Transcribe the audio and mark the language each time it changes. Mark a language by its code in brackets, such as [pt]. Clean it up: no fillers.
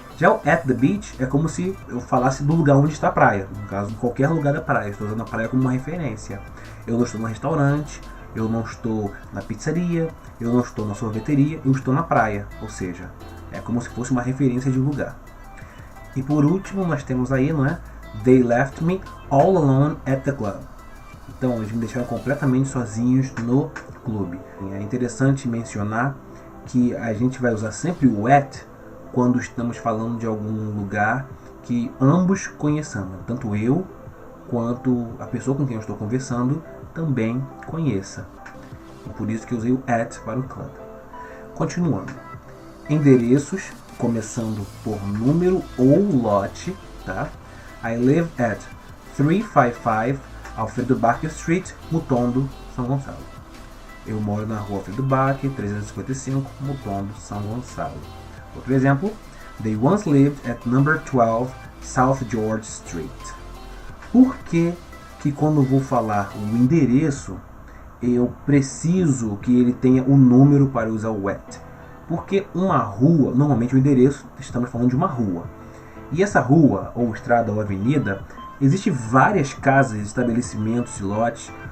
[pt] Já o at the beach é como se eu falasse do lugar onde está a praia. No caso, em qualquer lugar da praia. Estou usando a praia como uma referência. Eu não estou no restaurante, eu não estou na pizzaria, eu não estou na sorveteria, eu estou na praia. Ou seja, é como se fosse uma referência de um lugar. E por último, nós temos aí, não é? [en] They left me all alone at the club. [pt] Então, eles me deixaram completamente sozinhos no clube. É interessante mencionar que a gente vai usar sempre o at quando estamos falando de algum lugar que ambos conheçamos. Tanto eu quanto a pessoa com quem eu estou conversando também conheça. E por isso que eu usei o at para o club. Continuando. Endereços, começando por número ou lote, tá? [en] I live at 355 Alfredo Barker Street, Mutondo, São Gonçalo. [pt] Eu moro na rua Alfredo Bach, 355, Mutombo, São Gonçalo. Outro exemplo. [en] They once lived at number 12 South George Street. [pt] Por que quando eu vou falar o endereço, eu preciso que ele tenha um número para usar o at? Porque uma rua, normalmente o endereço, estamos falando de uma rua. E essa rua, ou estrada, ou avenida, existe várias casas, estabelecimentos e lotes.